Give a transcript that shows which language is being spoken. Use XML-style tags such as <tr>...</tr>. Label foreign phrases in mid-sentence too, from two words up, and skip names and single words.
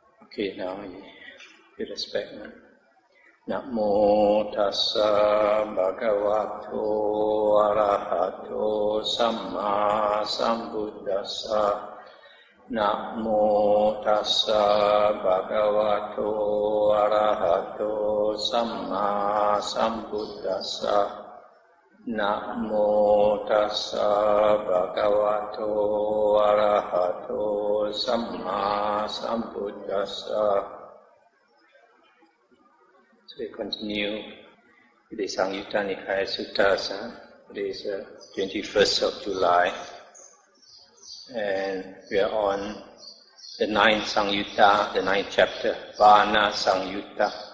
<en>Okay, now you respect.</en> <pi>Namo tassa bhagavato arahato samma sambuddhassa. Namo tassa bhagavato arahato samma sambuddhassa. Namo tassa bhagavato arahato samma sambuddhassa.</pi> <en>So we continue with the Samyutta Nikaya Suttas. Today is 21st of July, and we are on the 9th Samyutta, the 9th chapter, Vana Samyutta.</en>